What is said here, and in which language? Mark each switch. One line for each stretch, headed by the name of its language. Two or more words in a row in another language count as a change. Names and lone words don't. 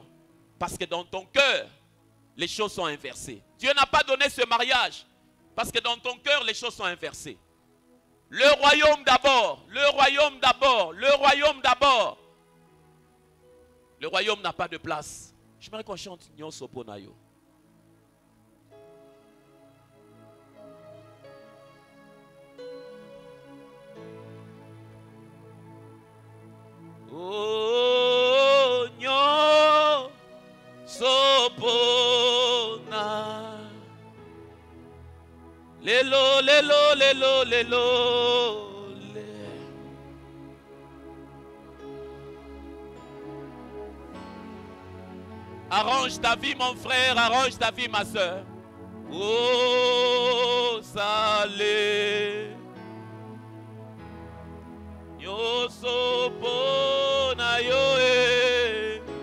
French: Parce que dans ton cœur, les choses sont inversées. Dieu n'a pas donné ce mariage. Parce que dans ton cœur, les choses sont inversées. Le royaume d'abord. Le royaume d'abord. Le royaume d'abord. Le royaume n'a pas de place. J'aimerais qu'on chante Nyon Soponayo.
Lingala: Oh, Nyon Sopona. Lelo, lelo, lelo, lelo.
French: Arrange ta vie, mon frère, arrange ta vie, ma soeur.
Lingala: Oh, salé. Yo sopona yo e.